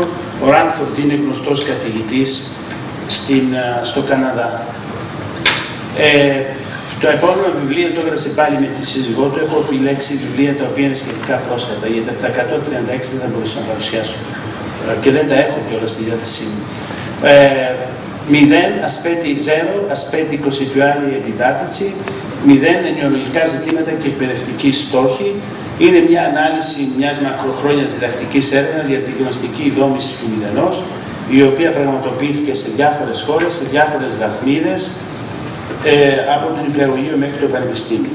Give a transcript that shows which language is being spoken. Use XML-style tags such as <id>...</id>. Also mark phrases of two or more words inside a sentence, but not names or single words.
<el>Ο Ράτφορντ είναι γνωστός καθηγητής στο Καναδά. Το επόμενο βιβλίο το έγραψε πάλι με τη σύζυγό του. Έχω επιλέξει βιβλία τα οποία είναι σχετικά πρόσφατα, γιατί από τα 136 δεν θα μπορούσα να παρουσιάσω και δεν τα έχω κιόλας στη διάθεσή μου. 0</el> <it>aspetti costituali e didattici,</it> <el>0 ενοιολογικά ζητήματα και εκπαιδευτικοί στόχοι. Είναι μια ανάλυση μιας μακροχρόνιας διδακτικής έρευνας για τη γνωστική δόμηση του μηδενός, η οποία πραγματοποιήθηκε σε διάφορες χώρες, σε διάφορες βαθμίδες, από τον Υπηαγωγείο μέχρι το Πανεπιστήμιο.</el>